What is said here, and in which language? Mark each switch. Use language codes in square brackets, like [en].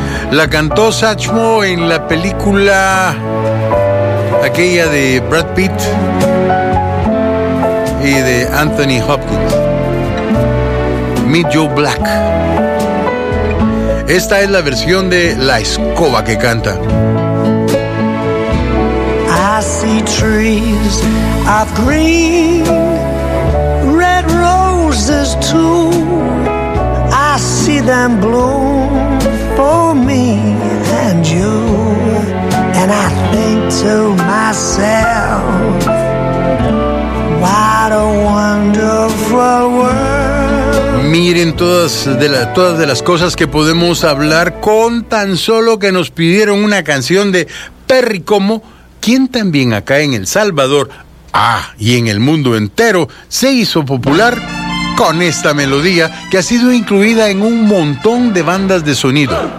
[es] La cantó Satchmo en la película aquella de Brad Pitt y de Anthony Hopkins, Meet Joe Black. Esta es la versión de La Escoba que canta. [en] I see trees of green, red roses too. I see them bloom for me and you, and I think to myself, what a wonderful world. [es] Miren todas de las cosas que podemos hablar con tan solo que nos pidieron una canción de Perry Como, quien también acá en El Salvador, y en el mundo entero, se hizo popular con esta melodía que ha sido incluida en un montón de bandas de sonido.